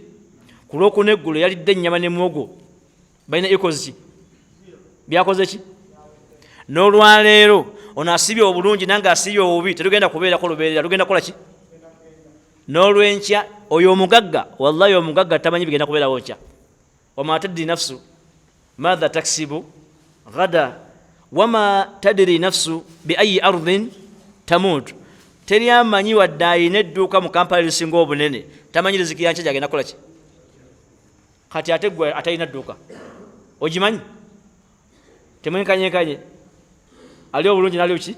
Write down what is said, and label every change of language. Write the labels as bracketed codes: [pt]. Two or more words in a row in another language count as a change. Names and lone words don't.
[lg] Ku lwokuna eggulo yalidde ennyama ne muwogo, balina equals ki? Byakoze ki? N'olwaleero ono asibye obulungi nange asibye obubi, terugenda kubeerako lubeerera, lugenda kukola ki? N'olwenkya oyo omugagga, wallahi omugagga tamanyi bigenda kubeerawo nkya. [ar] وما تدري نفس ماذا تكسب غدا وما تدري نفس بأي أرض تموت. [lg] Teri amanyi wadde ayina edduuka mu Kampala erisinga obunene tamanyi riziki yankya gyagenda kukola ki? Kati ate gwe atalina dduuka ogimanyi? Temwenkanyekanye ali obulungi nali ki?